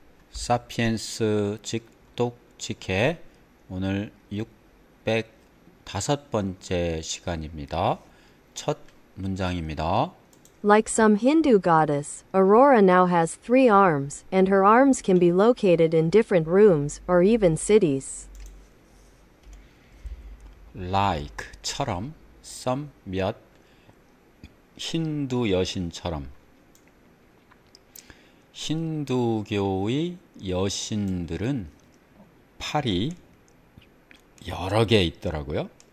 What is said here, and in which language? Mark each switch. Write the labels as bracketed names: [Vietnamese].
[Korean] 사피엔스 직독직해 오늘 605번째 시간입니다. 첫 문장입니다. [English] Like some Hindu goddess, Aurora now has 3 arms, and her arms can be located in different rooms or even cities. [Korean] like 처럼 some 몇 힌두 여신처럼 힌두교의 여신들은 팔이 여러 개 있더라고요.